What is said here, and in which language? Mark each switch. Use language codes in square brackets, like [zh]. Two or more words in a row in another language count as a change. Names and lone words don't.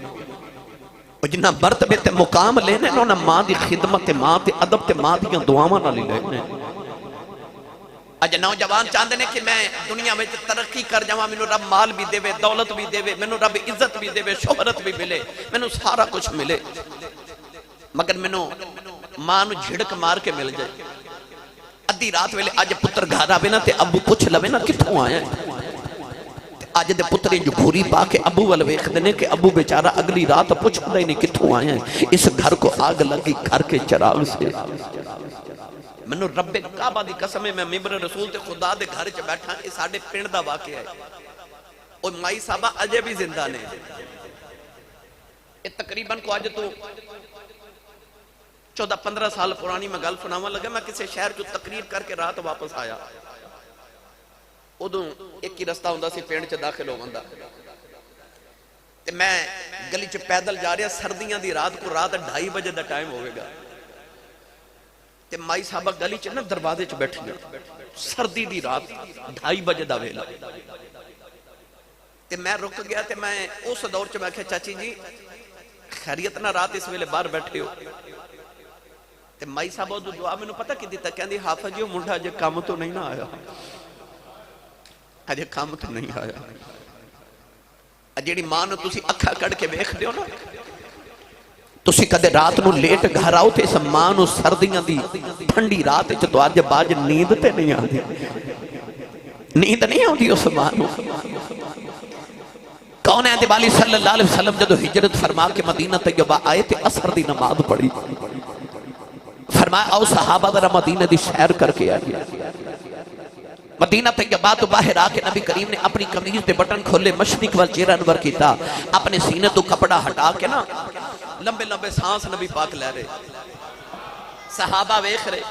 [pa] اور جنہ مرتبے تے مقام لینے نہ ماں دی خدمت تے ماں تے ادب تے ماں دیاں دعاواں نہ لینے. [ur] اج نوجوان چاہتے ہیں کہ میں دنیا میں ترقی کر [pa] جاواں, مینوں رب مال بھی دے, دولت بھی دے, مینوں رب عزت بھی دے, شہرت بھی ملے, مینوں سارا کچھ ملے, مگر مینوں ماں نوں جھڑک مار کے مل جائے. ادھی رات ویلے اج پتر گھر آوے نا تے ابو پوچھ لوے نا کتھوں آیا ہے. اج دے پتر جو گھوری پا کے ابو ول ویکھدے نے کہ ابو بیچارہ اگلی رات پوچھدا ہی نہیں کتھوں آیا ہے. [ur] اس گھر کو آگ لگی گھر کے چراغ سے. [pa] منو رب کعبہ دی قسم ہے, میں ممبر رسول تے خدا دے گھر چ بیٹھا, یہ ساڈے پنڈ دا واقعہ ہے. اور مائی صاحبہ اجے بھی زندہ نے. یہ تقریباً کو اج تو 14-15 سال پرانی میں گل سناواں لگا. میں کسی شہر جو تقریر کر کے رات واپس آیا, ادوں ایک ہی رستہ ہوندا سی پنڈ چ داخل ہوون دا, تے میں گلی چ پیدل جا رہا, سردیاں دی رات کو رات 2:30 بجے دا ٹائم ہوئے گا. تے مائی صاحبہ گلی چ نا دروازے چ بیٹھی گیا, سردی دی رات 2:30 بجے دا ویلا. تے میں رک گیا تے میں اس دور چ میں کہا چاچی جی خیریت نہ رات اس ویلے باہر بیٹھے ہو. تے مائی صاحبہ دو دعا مینوں پتہ کی دیتا, کہندی حافظ جی منڈا اجے کام تو نہیں نہ آیا, اجے کام تو نہیں آیا. جیڑی ماں نوں تسی اکھا کڑ کے ویکھدے ہو نا, تسی کدے رات نو لیٹ گھر آؤ تے اس ماں نو سردیاں دی ٹھنڈی رات وچ تو اج باج نیند تے نہیں آندی, نیند نہیں آندی اس ماں نو. کون ہے والی صلی اللہ علیہ وسلم جدو ہجرت فرما کے مدینہ طیبہ آئے تے عصر دی نماز پڑھی, فرمایا او صحابہ ذرا مدینہ دی سیر کر کے آئے. مدینہ طیبہ تو باہر آ کے نبی کریم نے اپنی قمیض دے بٹن کھولے, مشرق وال چہرہ انور کیتا, اپنے سینے تو کپڑا ہٹا کے نا لمبے لمبے سانس نبی پاک لے رہے, صحابہ ویکھ رہے.